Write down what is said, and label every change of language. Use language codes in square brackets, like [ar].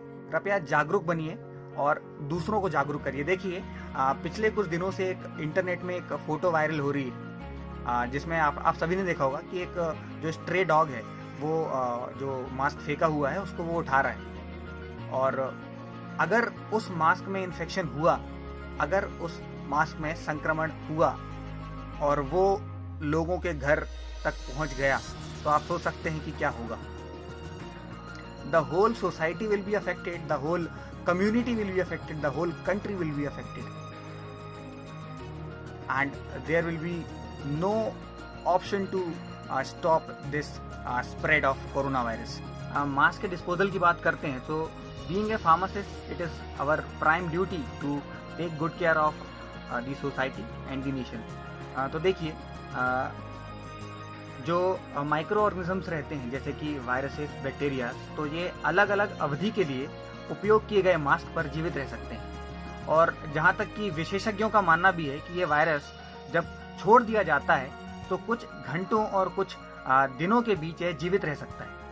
[hi] कृपया जागरूक बनिए और दूसरों को जागरूक करिए। देखिए, पिछले कुछ दिनों से एक इंटरनेट में एक फ़ोटो वायरल हो रही है, जिसमें आप सभी ने देखा होगा कि एक जो स्ट्रे डॉग है वो जो मास्क फेंका हुआ है उसको वो उठा रहा है। और अगर उस मास्क में इन्फेक्शन हुआ, अगर उस मास्क में संक्रमण हुआ और वो लोगों के घर तक पहुंच गया, तो आप सोच सकते हैं कि क्या होगा। [en] The whole society will be affected, the whole community will be affected, the whole country will be affected, and there will be no option to stop this spread of coronavirus. [hi] Mask के disposal की बात करते हैं तो [en] being a pharmacist, it is our prime duty to take good care of the society and the nation. [hi] तो देखिए, जो micro organisms रहते हैं जैसे कि वायरसेस, बैक्टीरिया, तो ये अलग अलग अवधि के लिए उपयोग किए गए मास्क पर जीवित रह सकते हैं। और जहां तक कि विशेषज्ञों का मानना भी है कि ये वायरस जब छोड़ दिया जाता है तो कुछ घंटों और कुछ दिनों के बीच ये जीवित रह सकता है।